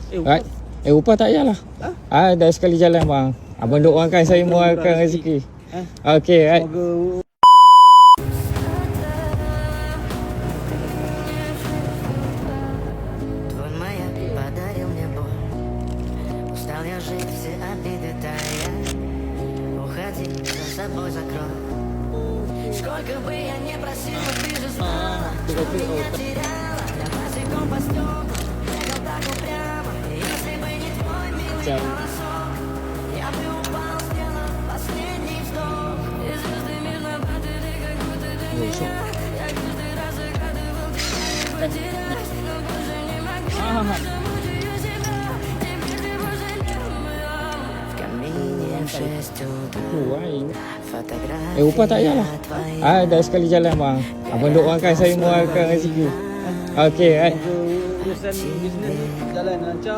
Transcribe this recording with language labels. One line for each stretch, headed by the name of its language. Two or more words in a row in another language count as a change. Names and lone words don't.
Malay: Right. Upah tak payahlah. Dah sekali jalan bang. Abang doakan saya murahkan rezeki.
English: Okey, right.
Malay: Semoga
Russian: Я жить все обиды тая. Уходи, за собой закрой. Сколько бы я не просил, ты же знала, что меня теряла. Я босиком по стеклам, бегал так упрямо. Если бы не твой милый голосок, я бы упал, сделал последний вздох. И звезды мирно падали, как будто до меня. Я каждый раз загадывал тебя и потерялась, но больше не могу.
Malay: Upah tak payahlah. Dah sekali jalan bang. Abang doakan saya murahkan rezeki.
English: Okey, right.
Malay: urusan bisnes jalan lancar.